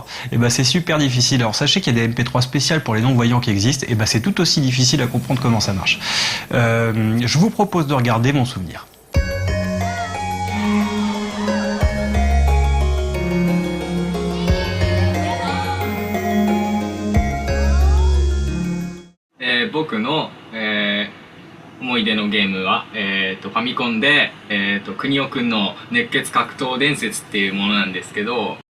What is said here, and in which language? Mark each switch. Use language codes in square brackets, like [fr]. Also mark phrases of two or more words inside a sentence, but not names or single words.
[fr] Et ben c'est super difficile. Alors sachez qu'il y a des MP3 spéciales pour les non-voyants qui existent, et ben c'est tout aussi difficile à comprendre comment ça marche. Je vous propose de regarder mon souvenir. [ja] 僕の思い出のゲームは、ファミコンで、国尾くんの熱血格闘伝説っていうものなんですけど、